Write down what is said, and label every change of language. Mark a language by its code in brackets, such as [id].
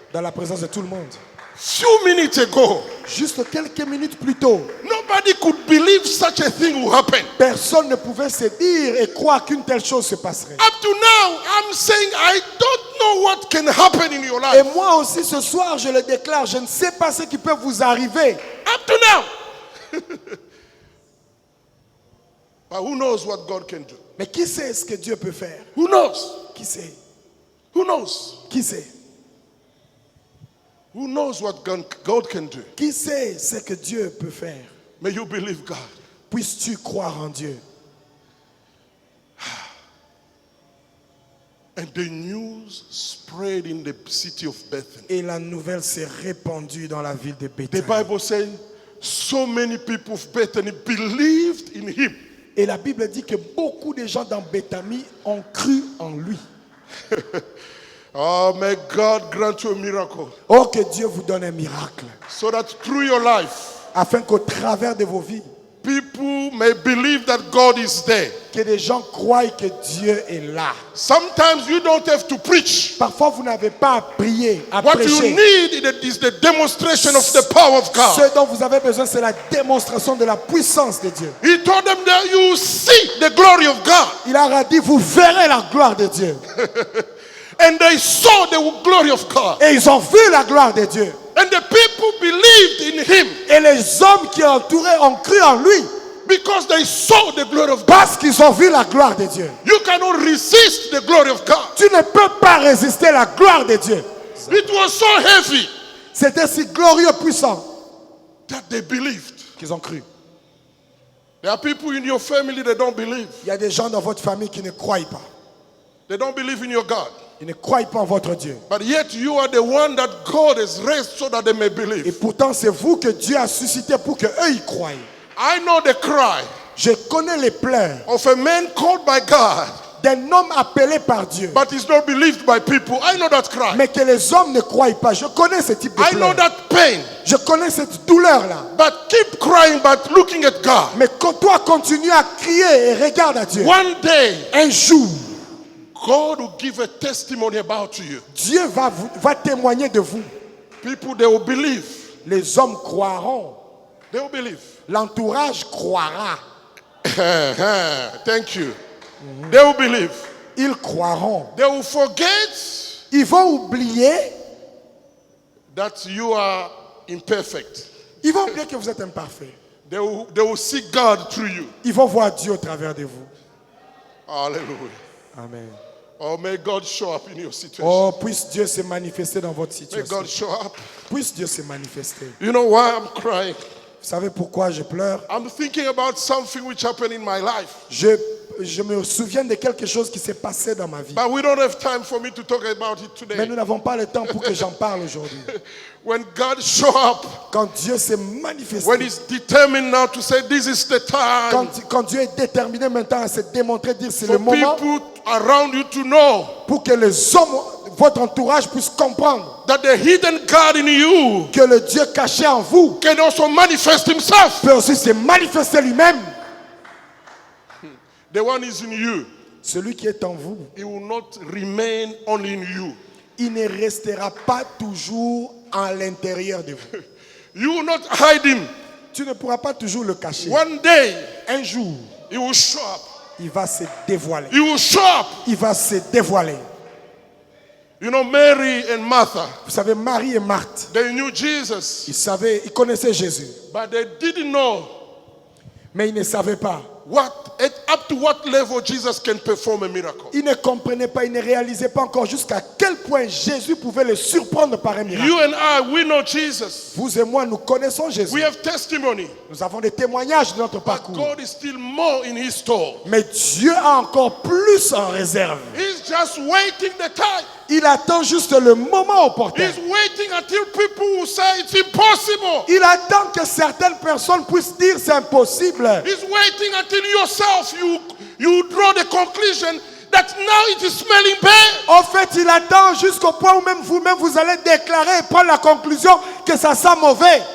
[fr] dans la présence de tout le monde. [en] Few minutes ago, [fr] Juste quelques minutes plus tôt, [en] nobody could believe such a thing will happen. [fr] personne ne pouvait se dire et croire qu'une telle chose se passerait. [en] Up to now, I'm saying I don't know what can happen in your [fr] Et [en] life. [fr] moi aussi ce soir, je le déclare, je ne sais pas ce qui peut vous arriver. [en] Up to now. But who knows what God can do? [fr] Mais qui sait ce que Dieu peut faire? [en] Who knows? [fr] Qui sait? [en] Who knows? [fr] Qui sait? [en] Who knows what God can do? [fr] Qui sait ce que Dieu peut faire? [en] May you believe God. [fr] Puisses-tu croire en Dieu? [en] And the news spread in the city of Bethany. [fr] Et la nouvelle s'est répandue dans la ville de [en] The [fr] Béthanie. [en] Bible says so many people of Bethany believed in him. [fr] Et la Bible dit que beaucoup de gens dans Béthanie ont cru en lui. [en] Oh, may God grant you a miracle [fr] Oh, que Dieu vous donne un miracle. [en] so that through your life, [fr] Afin qu'au travers de vos vies, [en] people may believe that God is there. [fr] que les gens croient que Dieu est là. [en] Sometimes you don't have to preach. [fr] Parfois, vous n'avez pas à prier, à [en] What you [fr] prêcher. [en] need is the demonstration of the power of God. [fr] Ce dont vous avez besoin, c'est la démonstration de la puissance de Dieu. [en] He told them that you see the glory of God. [fr] Il leur a dit, vous verrez la gloire de Dieu. [en] And they saw the glory of God. [fr] Et ils ont vu la gloire de Dieu. [en] And the people believed in him [fr] Et les hommes qui entouraient ont cru en lui. [en] because they saw the glory of God. [fr] Parce qu'ils ont vu la gloire de Dieu. [en] You cannot resist the glory of God. [fr] Tu ne peux pas résister la gloire de Dieu. [en] It was so heavy [fr] C'était si glorieux, puissant, [en] that they believed. [fr] qu'ils ont cru. [en] There are people in your family that don't believe. [fr] Il y a des gens dans votre famille qui ne croient pas. [en] They don't believe in your God. [fr] Ils ne croient pas en votre Dieu. [en] But yet you are the one that God has raised so that they may [fr] Et [en] believe. [fr] pourtant, c'est vous que Dieu a suscité pour qu'eux y croient. [en] I know the cry [fr] Je connais les pleurs [en] of a man called by God, [fr] d'un homme appelé par Dieu, [en] but is not believed by people. I know that cry. [fr] mais que les hommes ne croient pas. Je connais ce type de [en] I know [fr] pleurs. [en] that pain. [fr] Je connais cette douleur-là. [en] But keep crying, but looking at God. [fr] Mais quand toi continue à crier et regarde à Dieu, [en] One day, [fr] un jour, [en] God will give a testimony about you. [fr] Dieu va témoigner de vous. [en] People, they will believe. [fr] Les hommes croiront. [en] They will believe. [fr] L'entourage croira. [en] Thank you. They will believe. [fr] Ils croiront. [en] They will forget [fr] Ils vont oublier. [en] that you are imperfect. [fr] Ils vont oublier que vous êtes imparfait. [en] They will see God through you. [fr] Ils vont voir Dieu au travers de vous. Hallelujah. Amen. [en] Oh, may God show up in your situation. [fr] Oh, puisse Dieu se manifester dans votre [en] May [fr] situation. [en] God show up. [fr] Puisse Dieu se manifester. [en] You know why I'm crying? [fr] Vous savez pourquoi je pleure? [en] I'm thinking about something which happened in my life. [fr] Je me souviens de quelque chose qui s'est passé dans ma vie. [en] But we don't have time for me to talk about it [fr] Mais [en] today. [fr] nous n'avons pas le temps pour que j'en parle aujourd'hui. [en] When God show up, [fr] Quand Dieu s'est manifesté, [en] when He's determined now to say this is the time [fr] quand Dieu est déterminé maintenant à se démontrer, dire c'est le [en] for [fr] moment [en] people around you to know [fr] pour que les hommes, votre entourage puisse comprendre [en] that the hidden God in you [fr] que le Dieu caché en vous [en] can also manifest Himself. [fr] peut aussi se manifester lui-même. [en] The one is in you. [fr] Celui qui est en vous, [en] He will not remain only in you. [fr] il ne restera pas toujours à l'intérieur de vous. [en] You will not hide Him. [fr] Tu ne pourras pas toujours le cacher. [en] One day, [fr] Un jour, [en] He will show up. [fr] il va se dévoiler. [en] He will show up. [fr] Il va se dévoiler. [en] You know, Mary and Martha, [fr] Vous savez, Marie et Marthe, [en] they knew Jesus, [fr] ils connaissaient Jésus, [en] but they didn't know [fr] mais ils ne savaient pas. [en] up to what level Jesus can perform a miracle. [fr] Ils ne comprenaient pas, ils ne réalisaient pas encore jusqu'à quel point Jésus pouvait les surprendre par un miracle. [en] You and I, we know Jesus. [fr] Vous et moi, nous connaissons Jésus. [en] We have testimony. [fr] Nous avons des témoignages de notre [en] But [fr] parcours. [en] God is still more in His store. [fr] Mais Dieu a encore plus en réserve. [en] He's just waiting the time. [fr] Il attend juste le moment opportun. [en] He's waiting until people will say it's impossible. [fr] Il attend que certaines personnes puissent dire c'est impossible. [en] He's waiting until yourself you draw the conclusion that now it is smelling bad. [fr] En fait, il attend jusqu'au point où même vous-même vous allez déclarer et prendre la conclusion que ça sent mauvais.